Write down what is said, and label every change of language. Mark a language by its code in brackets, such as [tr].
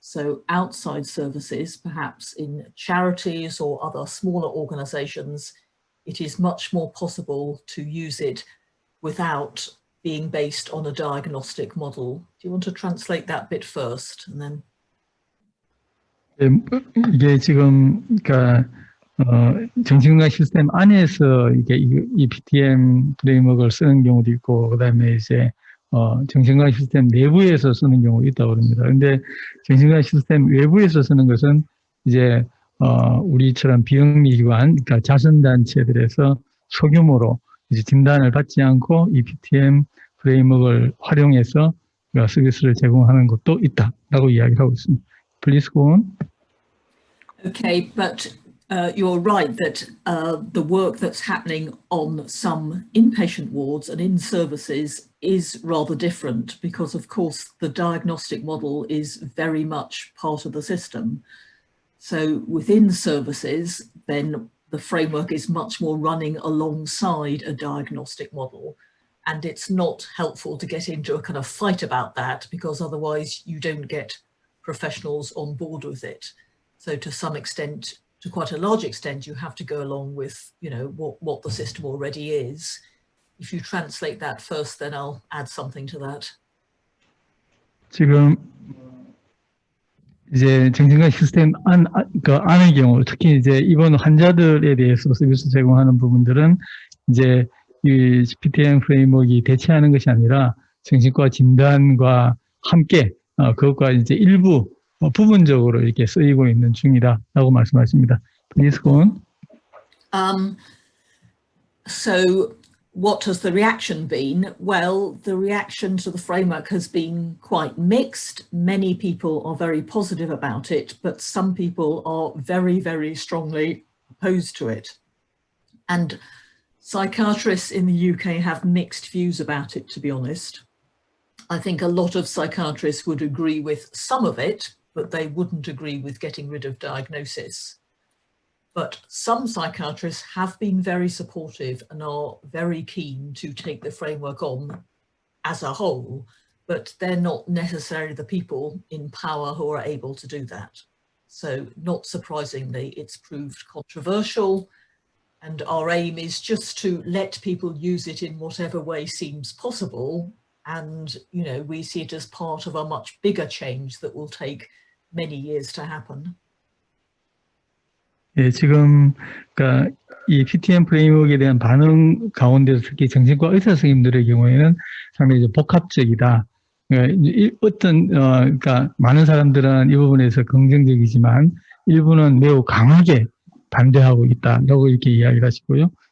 [en] So outside services, perhaps in charities or other smaller organizations, it is much more possible to use it without being based on a diagnostic model. Do you want to translate that bit first and then? [ko] 이게 지금 그러니까 정신건강 시스템 안에서 이게 이 PTM 프레임워크를 쓰는 경우도 있고, 그다음에 이제 정신건강 시스템 내부에서 쓰는 경우가 있다고 합니다. 그런데 정신건강 시스템 외부에서 쓰는 것은 이제 우리처럼 비영리기관, 그러니까 자선단체들에서 소규모로 이제 진단을 받지 않고 이 PTM 프레임워크를 활용해서 서비스를 제공하는 것도 있다라고 이야기를 하고 있습니다. [en] Please go on. Okay, but you're right that the work that's happening on some inpatient wards and in services is rather different because, of course, the diagnostic model is very much part of the system. So within services, then the framework is much more running alongside a diagnostic model. And it's not helpful to get into a kind of fight about that because otherwise you don't get professionals on board with it. So to some extent, to quite a large extent, you have to go along with, you know, what the system already is. If you translate that first, then I'll add something to that. [ko] 지금 이제 정신건강 시스템 안의 경우, 특히 이제 입원 환자들에 대해서 서비스 제공하는 부분들은 이제 이 PTM 프레임워크가 대체하는 것이 아니라 정신과 진단과 함께 그것과 이제 일부 부분적으로 이렇게 쓰이고 있는 중이다라고 말씀하십니다. [en] Please go on. So what has the reaction been? Well, the reaction to the framework has been quite mixed. Many people are very positive about it, but some people are very, very strongly opposed to it. And psychiatrists in the UK have mixed views about it, to be honest. I think a lot of psychiatrists would agree with some of it, but they wouldn't agree with getting rid of diagnosis. But some psychiatrists have been very supportive and are very keen to take the framework on as a whole, but they're not necessarily the people in power who are able to do that. So not surprisingly, it's proved controversial. And our aim is just to let people use it in whatever way seems possible. And, you know, we see it as part of a much bigger change that will take many years to happen. [ko] 예, 지금 그러니까 이 PTM 프레임워크에 대한 반응 가운데서 특히 정신과 의사 선생님들의 경우에는 상당히 복합적이다. 그러니까 많은 사람들은 이 부분에서 긍정적이지만 일부는 매우 강하게 반대하고 있다라고 이렇게 이야기를 하시고요.